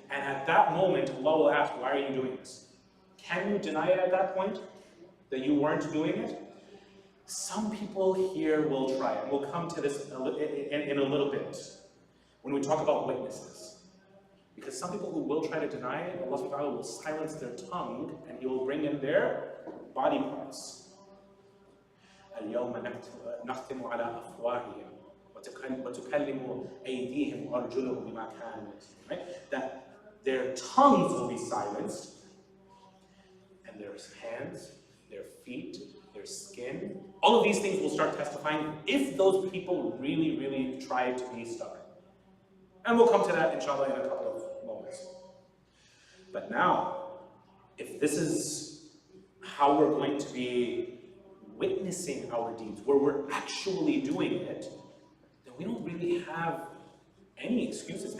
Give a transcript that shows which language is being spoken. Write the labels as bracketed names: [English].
[English] And at that moment, Allah will ask, why are you doing this? Can you deny it at that point, that you weren't doing it? Some people here will try, and we'll come to this in a little bit, when we talk about witnesses. Because some people who will try to deny it, Allah subhanahu wa ta'ala will silence their tongue, and He will bring in their body parts. [Arabic] اليوم نختم على أفواههم وتكلم أيديهم وأرجلهم بما كانوا يكسبون. [English] Right? That their tongues will be silenced, and their hands, their feet, their skin, all of these things will start testifying if those people really, really try to be stubborn. And we'll come to that, inshallah, in a couple of moments. But now, if this is how we're going to be witnessing our deeds, where we're actually doing it, then we don't really have any excuses.